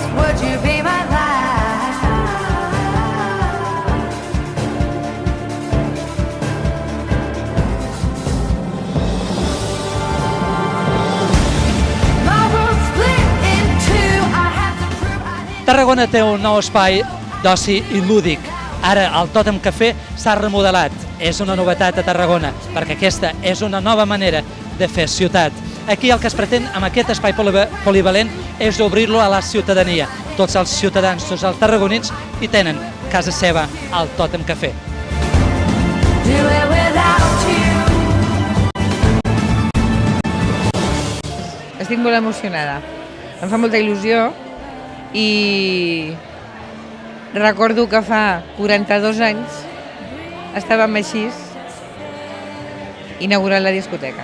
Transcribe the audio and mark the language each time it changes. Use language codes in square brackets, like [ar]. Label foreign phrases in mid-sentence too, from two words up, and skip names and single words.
[en] Would you be my last? My world split in two. I have to prove I didn't. [ca] Tarragona té un nou espai d'oci i lúdic. Ara el Tòtem Cafè s'ha remodelat. És una novetat a Tarragona, perquè aquesta és una nova manera de fer ciutat. Aquí el que es pretén amb aquest espai polivalent és obrir-lo a la ciutadania. Tots els ciutadans, tots els tarragonins hi tenen casa seva al Tòtem Cafè. [en] Do it without you. [ca] Estic molt emocionada. Em fa molta il·lusió i recordo que fa 42 anys estàvem així inaugurant la discoteca.